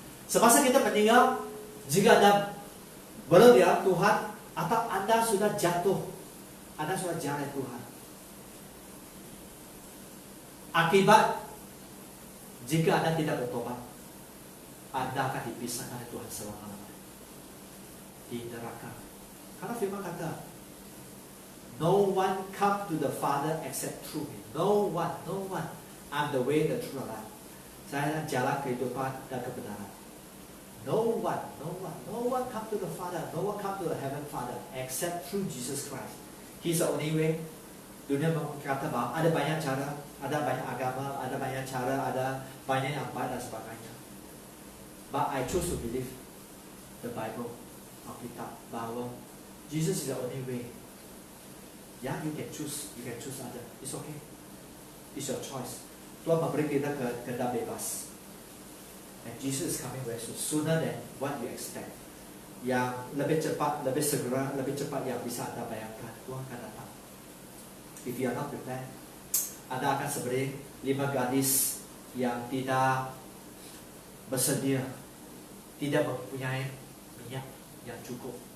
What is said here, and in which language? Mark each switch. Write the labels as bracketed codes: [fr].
[id] Semasa kita meninggal, jika Anda belum ya Tuhan, atau Anda sudah jatuh, Anda sudah jauh dari Tuhan. Akibat jika Anda tidak bertobat, Anda akan dipisahkan dari Tuhan selama-lamanya di neraka. Karena firman kata, [en] no one come to the Father except through me. No one. I'm the way, the truth, and life. [id] Saya jalan kehidupan dan kebenaran. [en] No one come to the Father, no one come to the heaven Father except through Jesus Christ. He's the only way. [id] Dunia berkata bahwa ada banyak cara, ada banyak agama, ada banyak cara, ada banyak yang baik dan sebagainya. [en] But I choose to believe the Bible, [id] Alkitab, bahwa [en] Jesus is the only way. Yeah, you can choose other. It's okay. It's your choice. [id] Tuhan memberi kita kehendak bebas. [en] And Jesus is coming very soon, sooner than what you expect. [id] Yang lebih cepat, lebih segera, lebih cepat yang bisa Anda bayangkan, Tuhan akan datang. [en] If you are not prepared, [id] Anda akan seperti 5 gadis yang tidak bersedia, tidak mempunyai minyak yang cukup.